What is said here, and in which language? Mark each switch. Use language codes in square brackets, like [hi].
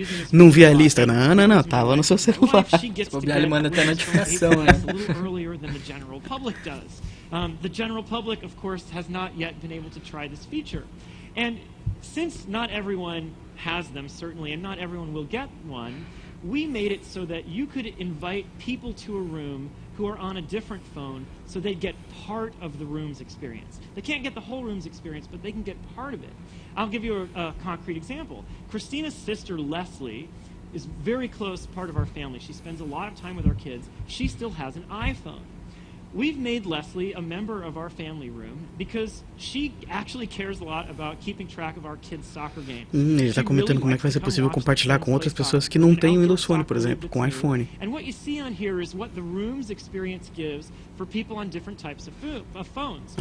[pt] Não vi a lista, não, tava no seu celular. Ele manda até notificação, né? [en] The general public, of course, has not yet been able to try this feature. And since not everyone has them, certainly, and not everyone will get one, we made it so that you could invite people to a room who are on a different phone so they get part of the room's experience. They can't get the whole room's experience, but they can get part of it. I'll give you a concrete example. Christina's sister, Leslie, is very close part of our family. She spends a lot of time with our kids. She still has an iPhone. we've made Leslie a member of our family room because she actually cares a lot about keeping track of our kids' soccer games. [pt] Ele está comentando como é que vai ser possível compartilhar com outras pessoas que não têm Windows Phone, por exemplo, com iPhone. [en] And what you see on here is what the room's experience gives for people on different types of phones.